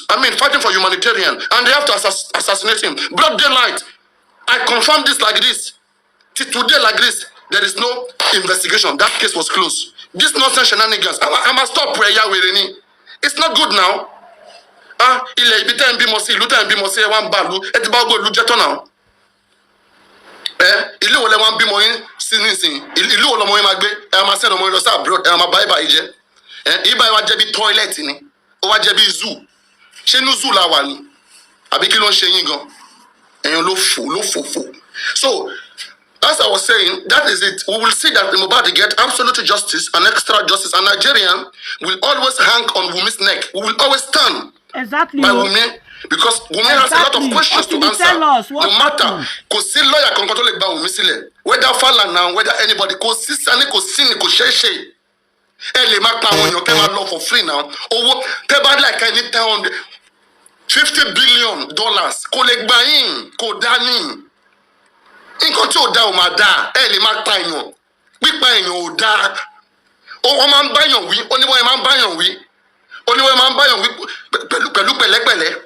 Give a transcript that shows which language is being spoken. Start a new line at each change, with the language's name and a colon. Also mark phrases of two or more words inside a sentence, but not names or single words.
English: I mean, fighting for humanitarian, and they have to assassinate him. Broad daylight. I confirm this like this. Today like this, there is no investigation. That case was closed. This nonsense shenanigans. I must stop prayer with any. It's not good now.
Yoruba: Ilẹ̀ ibi tẹ́ ń bímọ sí ìlú tẹ́ ń bímọ sí ẹ wá ń bàlú ẹ ti bá gbọ́ ìlú jẹ́ tán náà. Ìlú wo lẹ wá ń bímọ yín sí nísìnyí ìlú wo lọmọ yín máa gbé ẹ máa sẹ́ni ọmọ yín lọ sí abroad ẹ máa bá ibà yìí jẹ́ ibà yìí wá jẹ́ bí toilet ni ó wá jẹ́ bí zoo ṣé inú zoo la wà ní àbí kí ló ń ṣe yín gan ẹ̀yin ló fò
English: so as I was saying that is it we will see that Mohbad get absolute justice and extra justice and Nigerian will always hang on Wunmi's neck we will always stand by Wunmi. Because Wunmi has a lot of questions to answer. No matter,
Yoruba: kò sí lawyer kankan tó lè gba Wunmi sílẹ̀.
English: Whether Falana, whether anybody,
Yoruba: kò sí sani, kò sí ni, kò ṣeéṣe. Ẹ lè má pa àwọn èèyàn kẹ́ máa lọ
English: for free now.
Yoruba: Owó tẹ́ bá like ẹni $50 billion kò lè gbà yín, kò dá ní. Nǹkan tí ò dá ò máa dá. Ẹ lè má pa èèyàn. Pípa èèyàn ò dá. Wọ́n máa ń báyàn wí, oníwọ̀n máa ń báyàn wí. Oníwọ̀n máa ń báyàn wí pẹ̀lú pẹ̀lẹ́pẹ̀lẹ́.